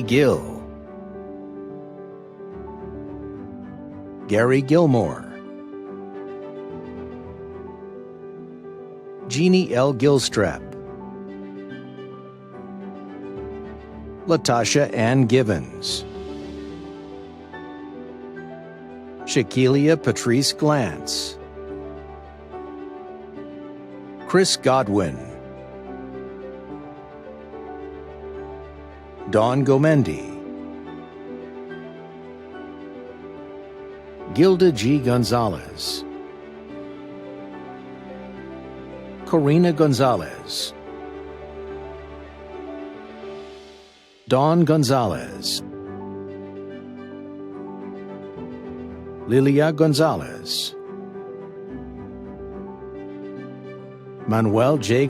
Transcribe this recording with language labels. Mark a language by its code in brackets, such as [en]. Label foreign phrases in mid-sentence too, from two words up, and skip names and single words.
[en] Gill, Gary Gilmore, Jeannie L. Gilstrap, Latasha Ann Givens, Shaquilia Patrice Glantz, Chris Godwin, Dawn Gomendi, Gilda G. Gonzalez, Corina Gonzalez, Dawn Gonzalez, Lilia Gonzalez, Manuel J.